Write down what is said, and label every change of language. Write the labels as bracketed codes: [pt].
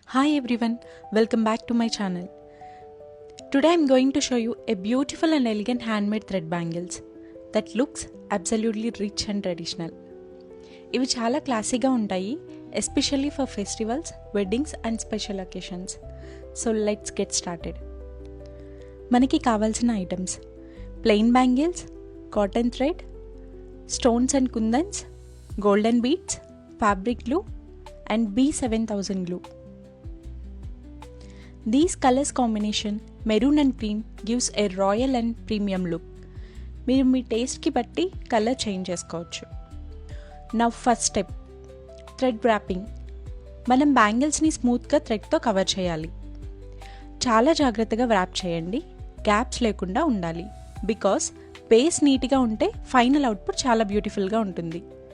[en] Hi everyone, welcome back to my channel. Today I'm going to show you a beautiful and elegant handmade thread bangles that looks absolutely rich and traditional. [te] ఇవి చాలా క్లాసీగా ఉంటాయి, [en] Especially for festivals, weddings and special occasions. So let's get started. [te] మనకి కావాల్సిన items: [en] Plain bangles, cotton thread, stones and kundans, golden beads, fabric glue and B7000 glue. These colors combination, maroon and cream, gives a royal and premium look. [te] మీరు మీ టేస్ట్కి బట్టి colour change చేసుకోవచ్చు. [en] Now first step, thread wrapping. [te] మనం బ్యాంగిల్స్ని స్మూత్గా థ్రెడ్తో cover చేయాలి. చాలా జాగ్రత్తగా వ్రాప్ చేయండి, గ్యాప్స్ లేకుండా ఉండాలి. బికాస్ బేస్ నీట్గా ఉంటే ఫైనల్ అవుట్పుట్ చాలా బ్యూటిఫుల్గా ఉంటుంది.